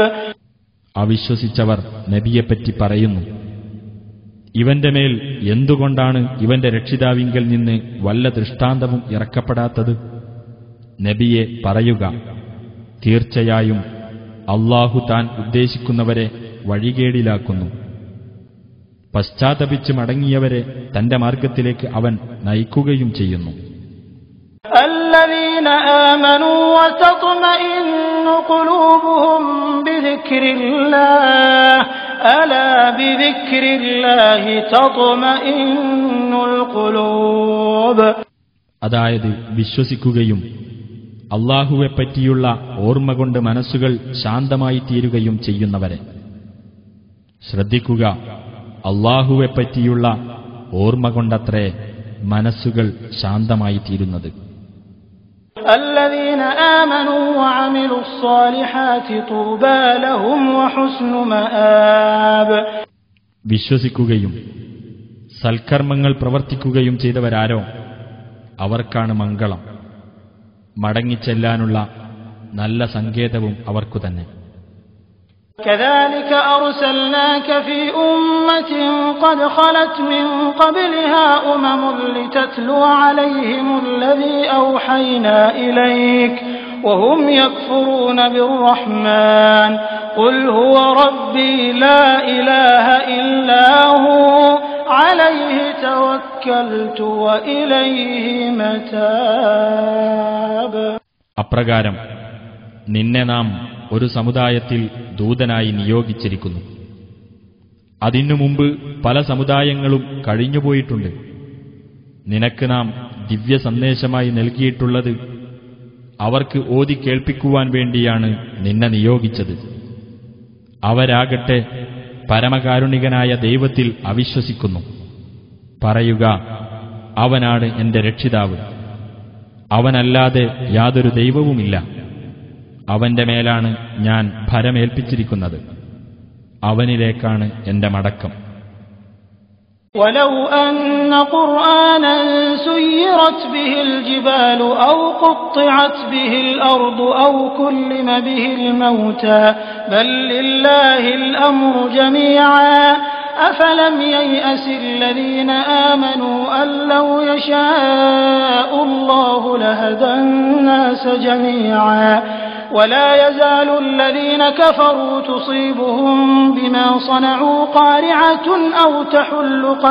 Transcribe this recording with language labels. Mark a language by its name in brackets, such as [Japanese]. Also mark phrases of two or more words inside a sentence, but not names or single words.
[Malayalam] അവിശ്വസിച്ചവർ നബിയെപ്പറ്റി പറയുന്നു, ഇവന്റെ മേൽ എന്തുകൊണ്ടാണ് ഇവന്റെ രക്ഷിതാവിങ്കൽ നിന്ന് വല്ല ദൃഷ്ടാന്തവും ഇറക്കപ്പെടാത്തത്? നബിയെ പറയുക, തീർച്ചയായും അല്ലാഹു താൻ ഉദ്ദേശിക്കുന്നവരെ വഴികേടിലാക്കുന്നു. പശ്ചാത്തപിച്ച് മടങ്ങിയവരെ തന്റെ മാർഗത്തിലേക്ക് അവൻ നയിക്കുകയും ചെയ്യുന്നു. [Arabic] الذين آمنوا وتطمئن قلوبهم بذكر الله ألا بذكر الله تطمئن القلوب. [Malayalam] അതായത് വിശ്വസിക്കുകയും അല്ലാഹുവെപ്പറ്റിയുള്ള ഓർമ്മ കൊണ്ട് മനസ്സുകൾ ശാന്തമായി തീരുകയും ചെയ്യുന്നവരെ. ശ്രദ്ധിക്കുക, അല്ലാഹുവെപ്പറ്റിയുള്ള ഓർമ്മ കൊണ്ടത്രേ മനസ്സുകൾ ശാന്തമായി തീരുന്നത്. [Arabic] الذين آمنوا وعملوا الصالحات طوبى لهم وحسن مآب. [Malayalam] വിശ്വസിക്കുകയും സൽക്കർമ്മങ്ങൾ പ്രവർത്തിക്കുകയും ചെയ്തവരാരോ അവർക്കാണ് മംഗളം. മടങ്ങിച്ചെല്ലാനുള്ള നല്ല സങ്കേതവും അവർക്കു തന്നെ. [Arabic] كذلك أرسلناك في أمة قد خلت من قبلها أمم لتتلو عليهم الذي أوحينا إليك وهم يكفرون بالرحمن قل هو ربي لا إله إلا هو عليه توكلت وإليه متاب. [Malayalam] അപ്രകാരം നിന്നെ നാം ഒരു സമുദായത്തിൽ ദൂതനായി നിയോഗിച്ചിരിക്കുന്നു. അതിനു മുമ്പ് പല സമുദായങ്ങളും കഴിഞ്ഞുപോയിട്ടുണ്ട്. നിനക്ക് നാം ദിവ്യ സന്ദേശമായി നൽകിയിട്ടുള്ളത് അവർക്ക് ഓതി കേൾപ്പിക്കുവാൻ വേണ്ടിയാണ് നിന്നെ നിയോഗിച്ചത്. അവരാകട്ടെ പരമകാരുണികനായ ദൈവത്തിൽ അവിശ്വസിക്കുന്നു. പറയുക, അവനാണ് എന്റെ രക്ഷിതാവ്, അവനല്ലാതെ യാതൊരു ദൈവവുമില്ല. അവന്റെ മേലാണ് ഞാൻ ഭരമേൽപ്പിച്ചിരിക്കുന്നത്, അവനിലേക്കാണ് എന്റെ മടക്കം. [Arabic] ولو أن قرآنا سيرت به الجبال أو قطعت به الأرض أو كلم به الموتى بل لله الأمر جميعا أفلم ييأس الذين آمنوا أن لو يشاء الله لهدى الناس جميعا ولا يزال الذين كفروا تصيبهم بما صنعوا قارعة أو تحل